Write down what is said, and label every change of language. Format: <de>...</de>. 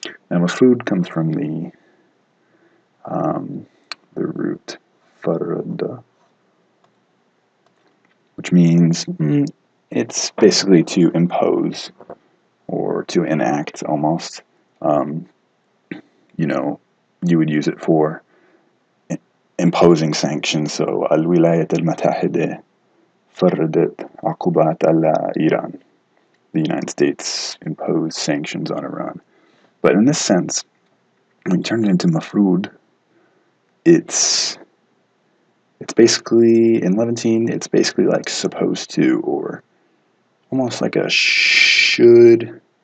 <en>Now mafrud comes from the root farada, which means it's basically to impose or to enact almost. You know, you would use it for imposing sanctions.</en> <ar>So الولايات المتحدة فرضت عقوبات على إيران.</ar> <en>The United States imposed sanctions on Iran. But in this sense, when you turn it into mafrud, it's basically, in Levantine, it's basically like supposed to, or almost like a should.</en>